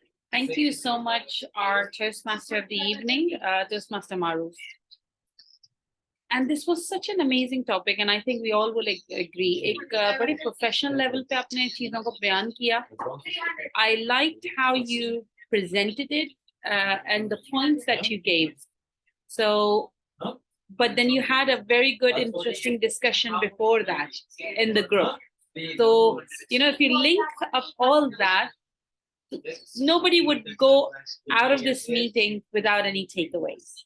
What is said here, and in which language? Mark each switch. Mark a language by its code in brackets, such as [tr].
[en] Thank you so much, our Toastmaster of the evening, Toastmaster Maruf. And this was such an amazing topic, and I think we all will agree. [hi] एक बड़े professional level पे आपने चीजों को बयान किया. [en] I liked how you presented it and the points that you gave. So, but then you had a very good, interesting discussion before that in the group. So, if you link up all that, nobody would go out of this meeting without any takeaways.